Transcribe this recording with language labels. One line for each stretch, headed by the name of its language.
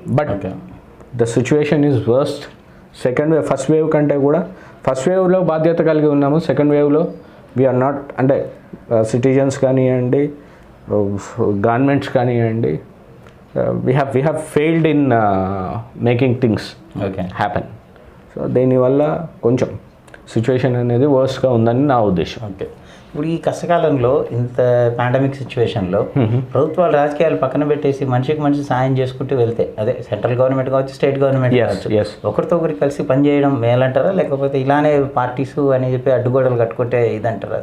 English: But the situation is worst.
Telugu: Second wave, first wave కంటే కూడా first వేవ్లో బాధ్యత కలిగి ఉన్నాము, సెకండ్ వేవ్లో
English: We are not.
Telugu: అంటే సిటిజన్స్ కానివ్వండి, గవర్నమెంట్స్ కానివ్వండి,
English: we have failed in making things happen.
Telugu: So దీనివల్ల కొంచెం సిచ్యువేషన్ అనేది వర్స్ట్గా ఉందని నా ఉద్దేశం. ఓకే. ఇప్పుడు ఈ కష్టకాలంలో ఇంత పాండమిక్ సిచ్యువేషన్లో ప్రభుత్వాలు రాజకీయాలు పక్కన పెట్టేసి మనిషికి మనిషి సాయం చేసుకుంటూ వెళ్తే, అదే సెంట్రల్ గవర్నమెంట్ కావచ్చు, స్టేట్ గవర్నమెంట్ కావచ్చు, ఒకరితో ఒకరికి కలిసి పనిచేయడం మేలంటారా, లేకపోతే ఇలానే పార్టీసు అని చెప్పి అడ్డుగోడలు కట్టుకుంటే ఇదంటారా?